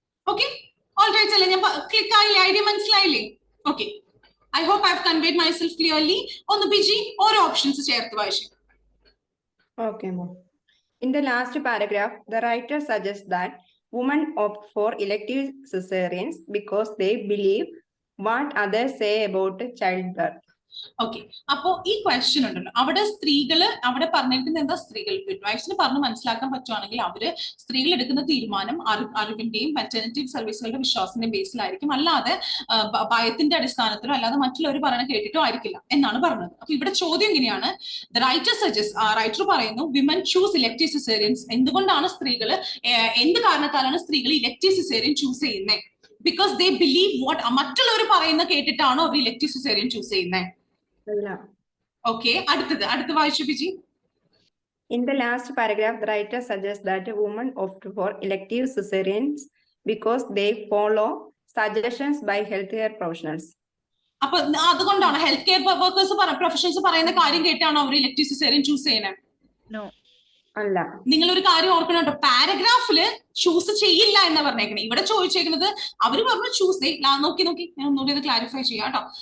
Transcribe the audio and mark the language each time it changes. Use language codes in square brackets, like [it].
[en] Okay, all right, [ml] അല്ലേ? ഞാൻ click ആയില്ലേ? ഐഡിയ മനസ്സിലായില്ലേ? [en] Okay, I hope I've conveyed myself clearly. [ml] ഒന്ന് ബിജി ഓരോ ഓപ്ഷൻസ് ചേർത്ത് വായിച്ചു. [en] Okay, ma'am. In the last paragraph, the writer suggests that women opt for elective cesareans because they believe what others say about childbirth. [ml] Okay, അപ്പോ ഈ question ഉണ്ടല്ലോ, അവിടെ സ്ത്രീകള് അവിടെ പറഞ്ഞിരിക്കുന്നത് എന്താ, സ്ത്രീകൾ മിഡ്വൈഫ്സിന് പറഞ്ഞ് മനസ്സിലാക്കാൻ പറ്റുവാണെങ്കിൽ അവര് സ്ത്രീകൾ എടുക്കുന്ന തീരുമാനം അറിവിന്റെയും മെറ്റർനിറ്റി സർവീസുകളുടെ വിശ്വാസത്തിന്റെയും ബേസിലായിരിക്കും, അല്ലാതെ ഭയത്തിന്റെ അടിസ്ഥാനത്തിലോ അല്ലാതെ മറ്റുള്ളവർ പറയണ കേട്ടിട്ടോ ആയിരിക്കില്ല എന്നാണ് പറഞ്ഞത്. അപ്പൊ ഇവിടെ ചോദ്യം എങ്ങനെയാണ്, റൈറ്റർ പറയുന്നു [en] Women choose elective caesareans. [ml] എന്തുകൊണ്ടാണ് സ്ത്രീകൾ, എന്ത് കാരണത്താലാണ് സ്ത്രീകൾ ഇലക്ടീവ് സിസേറിയൻ ചൂസ് ചെയ്യുന്നത്? [en] because they believe what, [ml] മറ്റുള്ളവർ പറയുന്ന കേട്ടിട്ടാണോ അവർ ഇലക്ടീവ് സിസേറിയൻ ചൂസ് ചെയ്യുന്നത്? ഓക്കെ, അടുത്ത വായിച്ചു Biji. [en] In the last paragraph, the writer suggests that women opt for elective cesareans because they follow suggestions by healthcare professionals. [ml] അപ്പൊ അതുകൊണ്ടാണ് health care workers professionals പറയുന്ന കാര്യം കേട്ടാണോ അവർ elective caesarean choose ചെയ്യുന്നത്? അല്ല. നിങ്ങൾ ഒരു കാര്യം ഓർക്കണം കേട്ടോ, പാരഗ്രാഫില് ചൂസ് ചെയ്യില്ല എന്ന് പറഞ്ഞേക്കണേ. ഇവിടെ ചോദിച്ചേക്കുന്നത് അവര് പറഞ്ഞു ചൂസ്. നോക്കി ഞാൻ ഒന്നുകൂടി ഇത് ക്ലാരിഫൈ ചെയ്യാം കേട്ടോ.